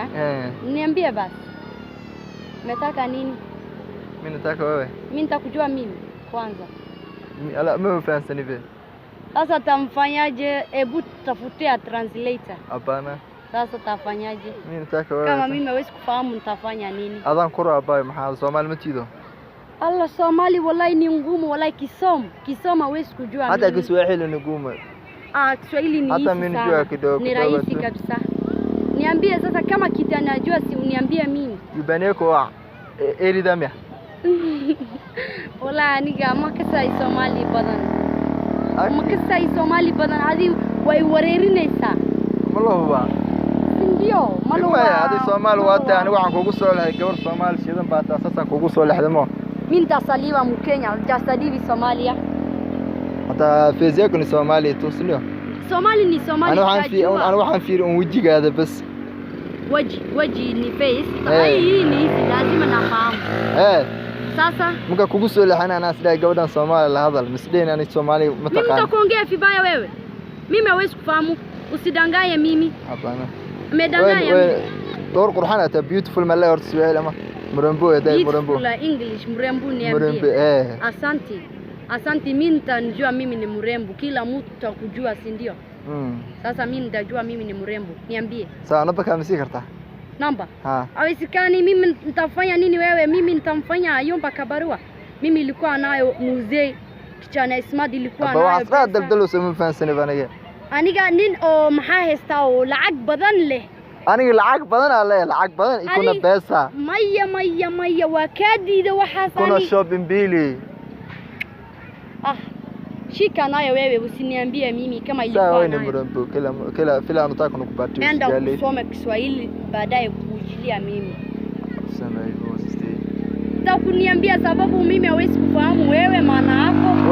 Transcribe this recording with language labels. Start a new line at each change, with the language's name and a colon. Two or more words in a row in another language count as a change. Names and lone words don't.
Swahili: Niambie basi. Umetaka nini? Mimi nataka wewe. Mimi nitakujua mimi kwanza. Mimi Faransa nive. Sasa tamfanyaje? Hebu tafutia translator. Hapana. Sasa tafanyaje? Mimi nataka wewe. Kama mimi hawezi kufahamu nitafanya nini?
Somali: Adhan qura abay maxaa Soomaali ma tiido.
Swahili: Allah Somali wallahi ni ngumu wallahi Kisoma hawezi kujua mimi. Hata Kiswahili ni ngumu. Kiswahili ni hata mimi najua kidogo. Ni rahisi kabisa. Niambie sasa kama kitu najua si uniambie mimi. Yubaneko wa eridamia.
Somali: Wala aniga ma kasay Somali badan. Ma kasay Somali badan hadi way wareerinaysa. Malaha. Sindiyo, malaha. Hadi Somali waata aniga waxaan kugu soo lahay gabar Somali shidan baa taasaasan kugu soo lahdamo. Minta saliwa mu Kenya, jasadibi Somalia.
Swahili: Hata feeziyaku ni Somali tusniyo. Somali ni Somali.
Somali: Ana waxaan fiir wajigaada bas.
Swahili: Waji ni face. Hii ni lazima nafahamu. Sasa
Somali: muka kugu soo lahayn ana asday gabadhan Soomaali la hadal misdeen ani Soomaali ma taqaan.
Swahili: Mimi nitakuongea vibaya wewe. Mimi hawezi kufahamu. Usidangaye mimi. Hapana. Umedanganya mimi.
Somali: Door qurxan ata beautiful ma la horta Swahili ama murembo yaday murembo.
Swahili: La English murembo niambie. Asante mimi nitajua mimi ni mrembo. Kila mtu atakujua si ndio? Sasa mimi nitajua mimi ni mrembo. Niambie. Sawa namba msi karta. Namba? Hawezekani mimi nitafanya nini wewe? Mimi nitamfanya Yomba Kabarua. Mimi nilikuwa nayo mzee Kichana Ismail ilikuwa nayo.
Somali: Baba asra daldalo soo faansan banaga. Aniga nin maxaa heystaa oo lacag badan leh. Aniga lacag badan lacag badan ikuna beesa. Maya waa kaadiida waxa sani.
Swahili: Kuna shopping bili. Shika nayo wewe usiniambie mimi kama ilikuwa nayo. Sawa ni mrembo kila fila nataka nikupatie. Nenda kusoma Kiswahili baadaye kujilia mimi. Sema hivyo sister. Nitakuniambia sababu mimi hawezi kufahamu wewe maana yako